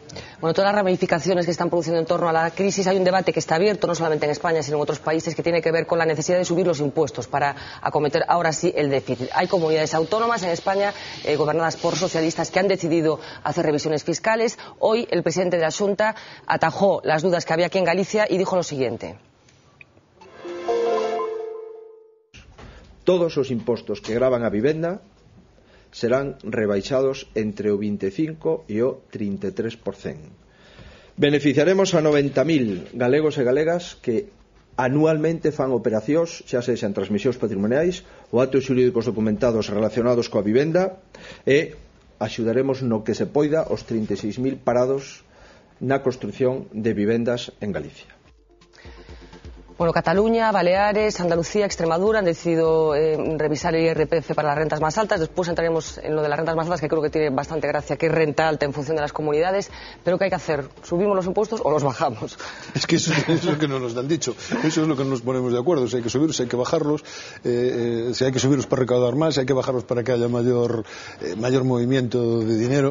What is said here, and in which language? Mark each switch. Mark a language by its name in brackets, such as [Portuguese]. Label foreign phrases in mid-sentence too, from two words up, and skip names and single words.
[Spanish] Bueno, todas las ramificaciones que están produciendo en torno a la crisis, hay un debate que está abierto, no solamente en España, sino en otros países, que tiene que ver con la necesidad de subir los impuestos para acometer ahora sí el déficit. Hay comunidades autónomas en España, gobernadas por socialistas, que han decidido hacer revisiones fiscales. Hoy el presidente de la Xunta atajó las dudas que había aquí en Galicia y dijo lo siguiente. [Galician] Todos os impostos que gravan a vivenda serán rebaixados entre o 25% e o 33%. Beneficiaremos a 90.000 galegos e galegas que anualmente fan operacións, xa sexan transmisións patrimoniais ou actos xurídicos documentados relacionados coa vivenda, e axudaremos no que se poida os 36.000 parados na construción de vivendas en Galicia. [Spanish] Bueno, Cataluña, Baleares, Andalucía, Extremadura han decidido revisar el IRPF para las rentas más altas. Después entraremos en lo de las rentas más altas, que creo que tiene bastante gracia, que es renta alta en función de las comunidades. Pero ¿qué hay que hacer? ¿Subimos los impuestos o los bajamos? Es que eso es lo que no nos han dicho. Eso es lo que no nos ponemos de acuerdo. Si hay que subirlos, si hay que bajarlos. Si hay que subirlos para recaudar más, si hay que bajarlos para que haya mayor movimiento de dinero.